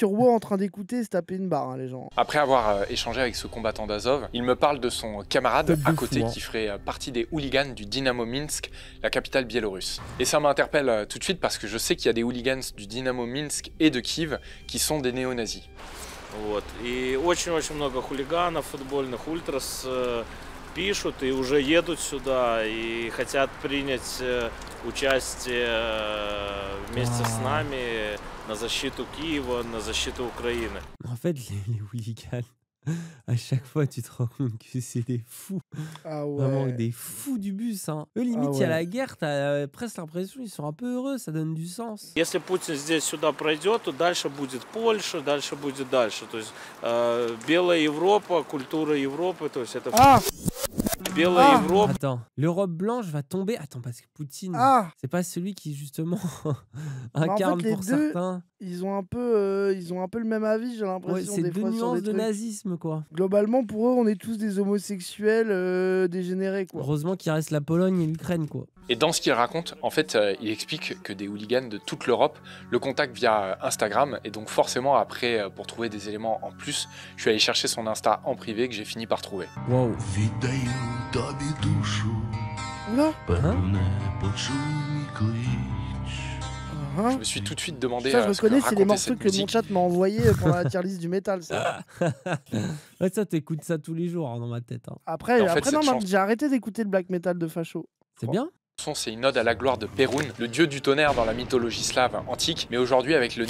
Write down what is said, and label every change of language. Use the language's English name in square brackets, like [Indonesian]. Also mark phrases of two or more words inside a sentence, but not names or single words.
[French] sur WoW en train d'écouter et se taper une barre, hein, les gens. Après avoir échangé avec ce combattant d'Azov, il me parle de son camarade Top de à côté fou, hein. qui ferait partie des hooligans du Dynamo Minsk, la capitale biélorusse. Et ça m'interpelle tout de suite parce que je sais qu'il y a des hooligans du Dynamo Minsk et de Kiev qui sont des néo-nazis. [Russian] Вот. И очень-очень много хулиганов футбольных, ультрас пишут и уже едут сюда и хотят принять участие вместе с нами на защиту Киева, на защиту Украины. [French] En fait, les hooligans, à chaque fois, tu te rends compte que c'est des fous. Ah Vraiment ouais. des fous du bus. Hein. Eux, limite, Ah il y a ouais. la guerre, t'as presque l'impression qu'ils sont un peu heureux, ça donne du sens. [Russian] Если Путин здесь сюда пройдет, то дальше будет Польша, дальше будет дальше. То есть белая Европа, культура Европы, то есть это Ah белая Ah. Европа. [French] Attends, l'Europe blanche va tomber. Attends, parce que Poutine, Ah c'est pas celui qui, justement, en fait, incarne les pour deux, certains. ils ont un peu le même avis, j'ai Ouais, l'impression, c'est des deux fois sur nuances des de trucs. nazisme, quoi. Globalement, pour eux, on est tous des homosexuels dégénérés, quoi. Heureusement qu'il reste la Pologne et l'Ukraine, quoi. Et dans ce qu'il raconte, en fait, il explique que des hooligans de toute l'Europe le contactent via Instagram. Et donc forcément, après, pour trouver des éléments en plus, je suis allé chercher son Insta en privé que j'ai fini par trouver. Wow. [Ukrainian] Віддаю тобі душу, Oula певне почуй клич. Hein [French] Je me suis tout de suite demandé Ça, je ce que reconnais, c'est les racontait morceaux cette que mon musique. chat m'a envoyé pendant la [English] tier list [French] du métal, ça. Ouais, ça, t'écoutes ça tous les jours hein, dans ma tête. Hein. Après, Et en fait, après non, cette non, j'ai arrêté d'écouter le [English] black metal [French] de Facho. C'est bien. C'est une ode à la gloire de Perun, le dieu du tonnerre dans la mythologie slave antique, mais aujourd'hui avec le